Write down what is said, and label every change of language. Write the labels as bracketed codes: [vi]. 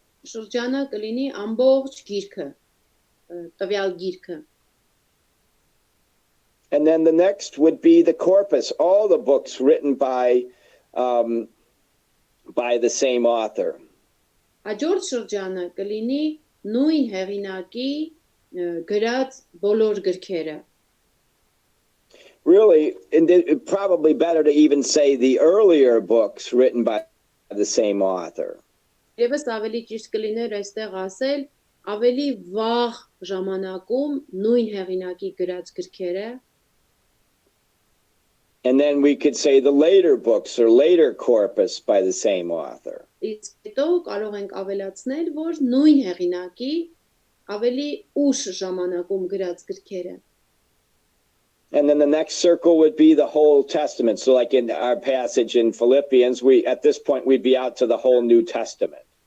[hy] Շրջանը կլինի ամբողջ գիրքը, տվյալ գիրքը։ [en] And then the next would be the corpus, all the books written by the same author. [hy] Հաջորդ շրջանը կլինի նույն հեղինակի գրած բոլոր գրքերը։ [en] Really, and it probably better to even say the earlier books written by the same author. [hy] Եվս ավելի ճիշտ կլիներ այստեղ ասել ավելի վաղ ժամանակում նույն հեղինակի գրած գրքերը։ [en] And then we could say the later books or later corpus by the same author. [hy] Իսկ հետո կարող ենք ավելացնել, որ նույն հեղինակի ավելի ուշ ժամանակում գրած գրքերը։ [en] And then the next circle would be the whole Testament. So like in our passage in Philippians, at this point we'd be out to the whole New Testament.